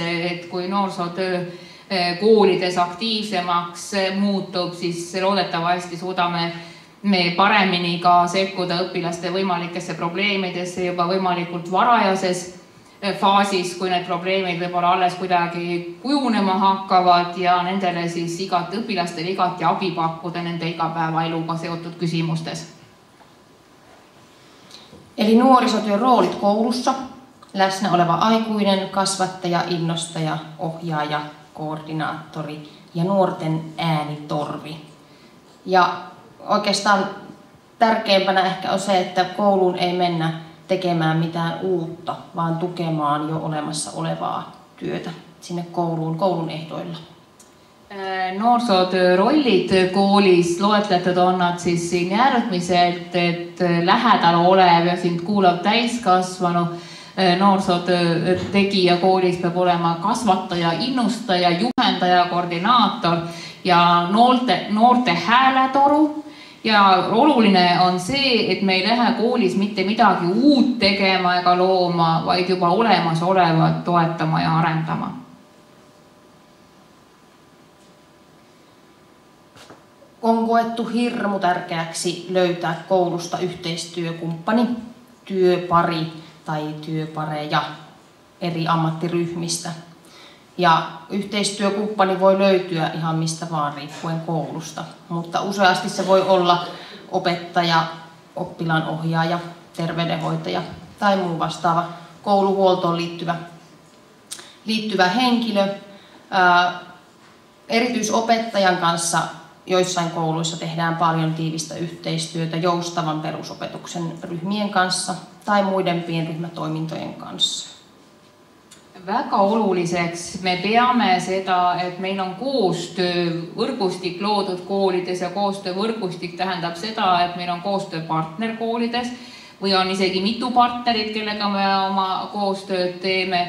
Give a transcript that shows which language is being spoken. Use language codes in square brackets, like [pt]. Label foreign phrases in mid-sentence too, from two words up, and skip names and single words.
[et] et kui noorsootöö koolides aktiivsemaks muutub, siis loodetavasti suudame me paremini ka sekkuda õpilaste võimalikesse probleemidesse juba võimalikult varajases faasis, kui need probleemid võib-olla alles kuidagi kujunema hakkavad ja nendele siis õpilastele igati abi pakkuda nende igapäevaeluga seotud küsimustes. [fi] Eli nuorisotyön roolit koulussa, läsnä oleva aikuinen, kasvattaja, innostaja, ohjaaja, koordinaattori ja nuorten äänitorvi. Ja oikeastaan tärkeimpänä ehkä on se, että kouluun ei mennä tekemään mitään uutta, vaan tukemaan jo olemassa olevaa työtä sinne koulun ehdoilla. [et] Noorsootöö rollid koolis loetletud on nad siis siin järgmiselt, et lähedal olev ja sind kuulav täiskasvanu noorsootöö tegija koolis peab olema kasvataja, innustaja, juhendaja, koordinaator ja noorte hääletoru. Ja oluline on see, et me ei lähe koolis mitte midagi uut tegema ega looma, vaid juba olemasolevat toetama ja arendama. [fi] on koettu hirmu tärkeäksi löytää koulusta yhteistyökumppani, työpari tai työpareja eri ammattiryhmistä. Ja yhteistyökumppani voi löytyä ihan mistä vaan riippuen koulusta, mutta useasti se voi olla opettaja, oppilaanohjaaja, terveydenhoitaja tai muu vastaava kouluhuoltoon liittyvä henkilö. Erityisopettajan kanssa joissain kouluissa tehdään paljon tiivistä yhteistyötä joustavan perusopetuksen ryhmien kanssa tai muiden pienryhmätoimintojen kanssa. [et] Väga oluliseks me peame seda, et meil on koostöövõrgustik loodud koolides ja koostöövõrgustik tähendab seda, et meil on koostööpartner koolides või on isegi mitu partnerit, kellega me oma koostööd teeme.